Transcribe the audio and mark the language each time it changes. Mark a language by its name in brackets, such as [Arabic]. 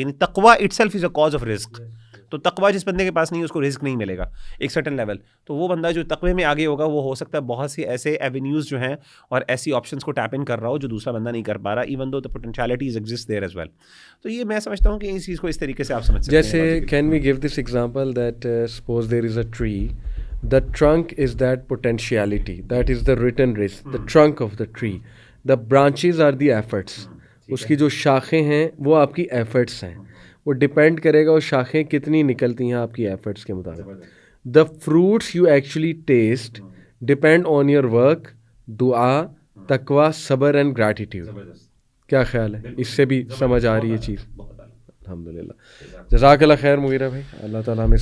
[Urdu] یعنی تقوی [English] itself is a cause of [Urdu] رزق. تو تقوی جس بندے کے پاس نہیں اس کو رزق نہیں ملے گا ایک سرٹن لیول. تو وہ بندہ جو تقوی میں آگے ہوگا وہ ہو سکتا ہے بہت سی ایسے ایونیوز جو ہیں اور ایسی آپشنس کو ٹیپ ان کر رہا ہو جو دوسرا بندہ نہیں کر پا رہا, [English] Even though the potentialities exist there as well. [Urdu] تو یہ میں سمجھتا ہوں کہ اس چیز کو اس طریقے سے آپ سمجھ سکتے ہیں. [English] جیسے can we give this example that suppose there is a tree, the trunk is that potentiality, that is the written risk, the trunk of the tree. The branches are the efforts. [Urdu] اس کی جو شاخیں ہیں وہ آپ کی efforts ہیں, وہ depend کرے گا وہ شاخیں کتنی نکلتی ہیں آپ کی ایفرٹس کے مطابق. [English] The fruits you actually taste depend on your work, دعا, تقوی, صبر اینڈ گریٹیٹیوڈ. [Urdu] کیا خیال ہے, اس سے بھی سمجھ آ رہی ہے چیز؟ الحمدللہ. جزاک اللہ خیر مغیرہ بھائی, اللہ تعالیٰ ہمیں